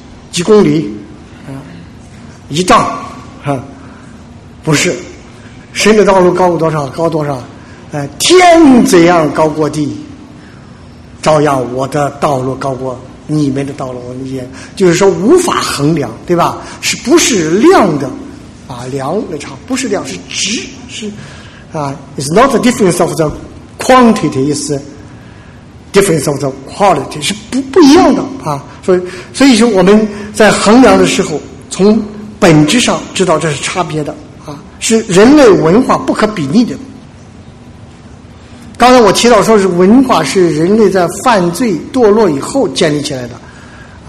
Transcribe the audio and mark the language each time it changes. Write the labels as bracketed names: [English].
[Chinese] 几公里，一丈，不是，神的道路高过多少？高多少？天怎样高过地，照样我的道路高过你们的道路。我理解，就是说无法衡量，对吧？是不是量的？啊，量的差，不是量，是值，是啊。 [English] It's not the difference of the quantity, is difference of the quality, [Chinese] 是不一样的啊。所以说我们在衡量的时候，从本质上知道这是差别的啊，是人类文化不可比拟的。刚才我提到说是文化是人类在犯罪堕落以后建立起来的